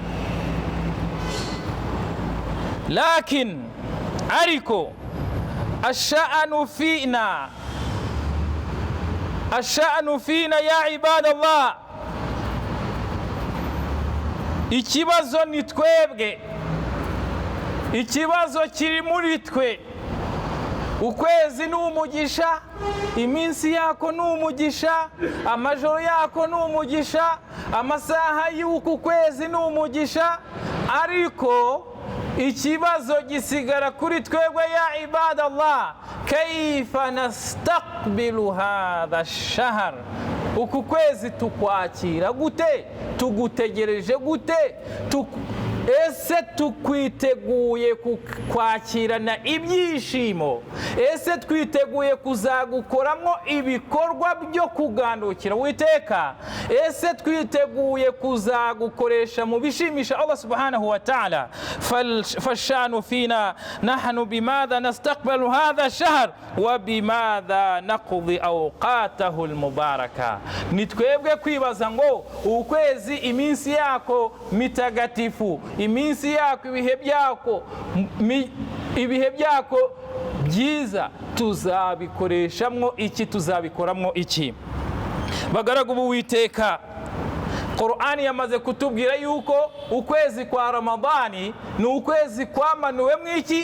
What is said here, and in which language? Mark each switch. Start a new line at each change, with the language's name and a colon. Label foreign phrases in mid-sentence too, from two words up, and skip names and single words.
Kinyarwanda: lakin ariko
Arabic: الشأن فينا يا عباد الله,
Kinyarwanda: ikibazo ni twebwe, ikibazo kiri muri twe. ukwezi ni umugisha, iminsi yako ni umugisha, amajoro yako ni umugisha, amasaha y'uku kwezi ni umugisha, ariko ikibazo gisigara kuri twebwe
Arabic: يا عباد الله, كيف نستقبل هذا الشهر,
Kinyarwanda: uku kwezi tukwakira gute, tugutegereje gute, ese tukwiteguye kwakirana ibyishimo, ese twiteguye kuzagukoramo ibikorwa byo kugandukira Uwiteka, ese twiteguye kuzagukoresha mu bishimisha Allah
Arabic: سبحانه وتعالى. فالشأن فينا نحن بماذا نستقبل هذا الشهر وبماذا نقضي أوقاته المباركة.
Kinyarwanda: ni twebwe kwibaza ngo ukwezi iminsi yako mitagatifu, iminsi yako, ibihe byako byiza, tuzabikoreshamo iki, tuzabikoramo iki? bagaragu b'Uwiteka, Qur'ani yamaze kutubwira yuko ukwezi kwa Ramadani ni ukwezi kwamanuwemo iki?